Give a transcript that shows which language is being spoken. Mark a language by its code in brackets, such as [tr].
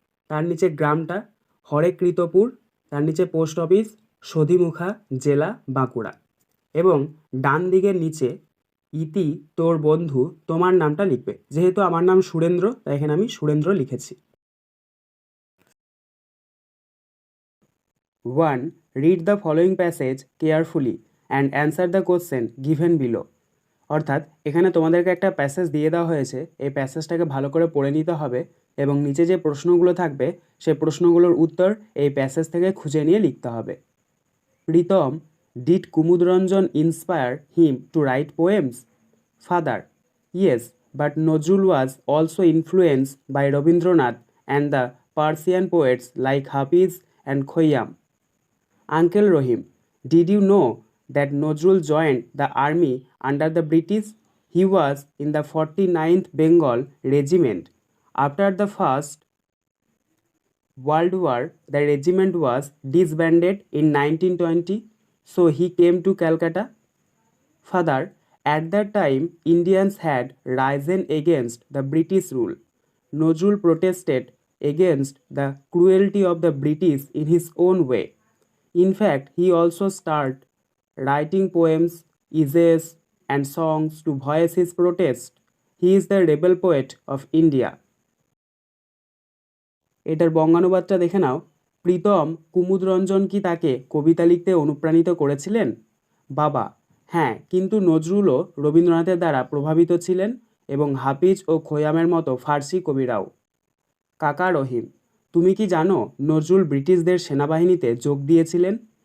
[bn] তার নিচে গ্রামটা হরেকৃতপুর। তার নিচে পোস্ট অফিস সধিমুখা, জেলা বাঁকুড়া। এবং ডান দিকের নিচে ইতি তোর বন্ধু তোমার নামটা লিখবে। যেহেতু আমার নাম সুরেন্দ্র তাই এখানে আমি সুরেন্দ্র লিখেছি। [en] 1. Read the following passage carefully and answer the question given below. [bn] অর্থাৎ এখানে তোমাদেরকে একটা প্যাসেজ দিয়ে দেওয়া হয়েছে, এই প্যাসেজটাকে ভালো করে পড়ে নিতে হবে এবং নিচে যে প্রশ্নগুলো থাকবে সেই প্রশ্নগুলোর উত্তর এই প্যাসেজ থেকে খুঁজে নিয়ে লিখতে হবে। [en] Pritam, did Kumudranjan inspire him to write poems? Father, yes, but Nazrul was also influenced by Rabindranath and the Persian poets like Hafiz and Khayyam. Uncle Rohim, did you know that Nazrul joined the army under the British? He was in the 49th Bengal Regiment. After the First World War, the regiment was disbanded in 1920, so he came to Calcutta. Father, at that time, Indians had risen against the British rule. Nazrul protested against the cruelty of the British in his own way. In fact, he also started writing poems, essays, and songs to voice his protest. He is the rebel poet of India. [bn] এটার বঙ্গানুবাদটা দেখে নাও। প্রীতম, কুমুদরঞ্জন কি তাকে কবিতা লিখতে অনুপ্রাণিত করেছিলেন? বাবা, হ্যাঁ, কিন্তু নজরুলও রবীন্দ্রনাথের দ্বারা প্রভাবিত ছিলেন এবং হাফিজ ও খৈয়ামের মতো ফার্সি কবিরাও। কাকা রহিম, তুমি কি জানো নজরুল ব্রিটিশদের সেনাবাহিনীতে যোগ দিয়েছিলেন?